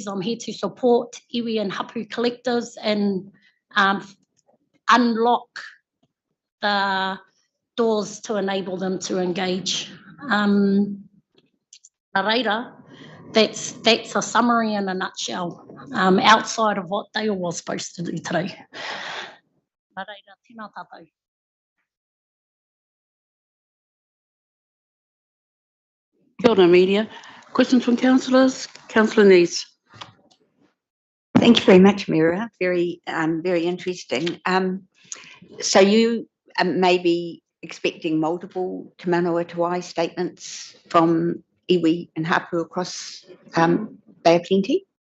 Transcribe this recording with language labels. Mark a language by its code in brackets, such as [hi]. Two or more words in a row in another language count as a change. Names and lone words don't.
[en] I'm here to support iwi and hapu collectives and unlock the doors to enable them to engage. Reira, that's a summary in a nutshell, outside of what they were supposed to do today. [mi] Reira, tēnā tātou. Kia ora, [en] media. Questions from councillors? Councillor Neese. Thank you very much, Mira. Very interesting. So you may be expecting multiple Te Mana o Te Wai statements from iwi and hapu across Bay of Plenty.